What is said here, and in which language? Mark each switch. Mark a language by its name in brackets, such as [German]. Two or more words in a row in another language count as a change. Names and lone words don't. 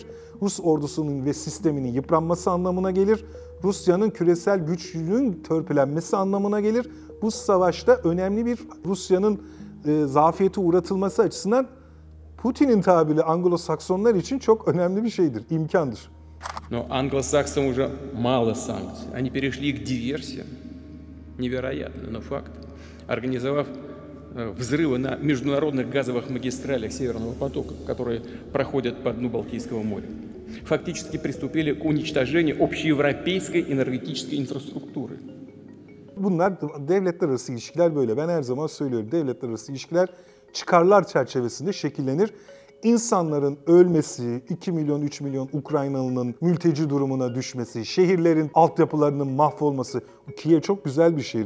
[Turkish] Rus ordusunun ve sisteminin yıpranması anlamına gelir. Rusya'nın küresel güçlülüğünün törpülenmesi anlamına gelir. Bu savaşta önemli bir Rusya'nın zafiyete uğratılması açısından Putin'in tabiri Anglo-Saksonlar için çok önemli bir şeydir, imkandır. [Russian] Но англосаксам уже мало санкций. Они перешли к диверсиям. Невероятно, но факт. Организовав взрывы на международных газовых магистралях Северного потока, которые проходят по дну Балтийского моря, фактически приступили к уничтожению общеевропейской энергетической инфраструктуры. [Turkish] Bunlar devletler arası ilişkiler böyle. Ben her zaman söylüyorum. Devletler arası ilişkiler çıkarlar çerçevesinde şekillenir. İnsanların ölmesi, 2 milyon, 3 milyon Ukraynalı'nın mülteci durumuna düşmesi, şehirlerin altyapılarının mahvolması. Kiev çok güzel bir şehirdi.